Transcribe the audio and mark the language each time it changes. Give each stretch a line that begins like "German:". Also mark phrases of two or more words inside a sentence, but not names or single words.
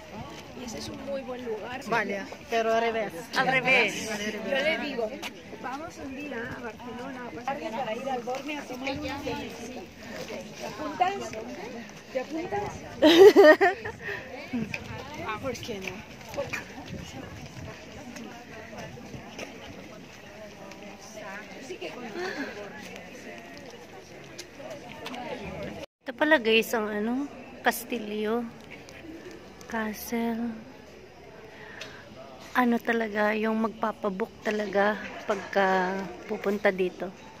Spanish: Y ese es un muy buen lugar. Vale, pero al revés. Al revés. Yo le digo, vamos un día a Barcelona para ir al Borne a tomar un café. ¿Te apuntas? ¿Te apuntas? ¿Por qué no?
Filipino: Ito pala guys ang Castillo Castle. Ano talaga yung magpapabook talaga pagka pupunta dito.